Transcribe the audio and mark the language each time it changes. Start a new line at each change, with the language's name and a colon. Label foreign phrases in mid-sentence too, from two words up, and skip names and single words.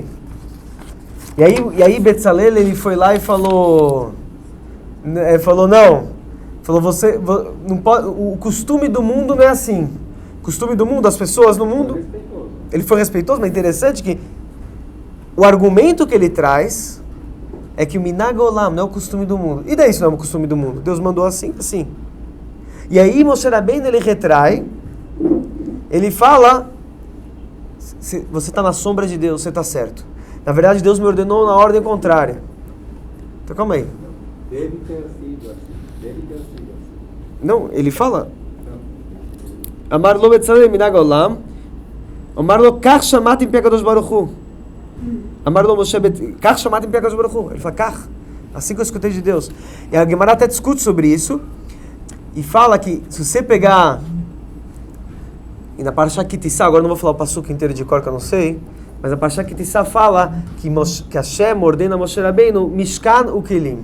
Portuguese: E aí Betzalel ele foi lá e falou você não pode, o costume do mundo não é assim. O costume do mundo, as pessoas no mundo. Ele foi respeitoso, mas interessante que o argumento que ele traz é que o
Hebrew: מנהג עולם
Portuguese: não é o costume do mundo. E daí isso não é o costume do mundo? Deus mandou assim, assim. E aí Moshe Rabbeinu ele retrai, ele fala, você está na sombra de Deus, você está certo. Na verdade Deus me ordenou na ordem contrária. Então calma aí. Deve ter sido assim. Não, ele fala.
Hebrew: אמר לו בצלאל מנהג עולם אמר לו כך שמעתי מפי הקדוש ברוך הוא. אמר לו משה כך שמעתי מפי הקדוש ברוך הוא.
Portuguese: Ele fala kach, assim que eu escutei de Deus. E a Gemara até discute sobre isso. E fala que, se você pegar, e na Parashá Kitissá, agora não vou falar o passuco inteiro de cor que eu não sei, mas na Parashá Kitissá fala que Hashem ordena a Moshe Rabbeinu
Hebrew: משכן וכלים.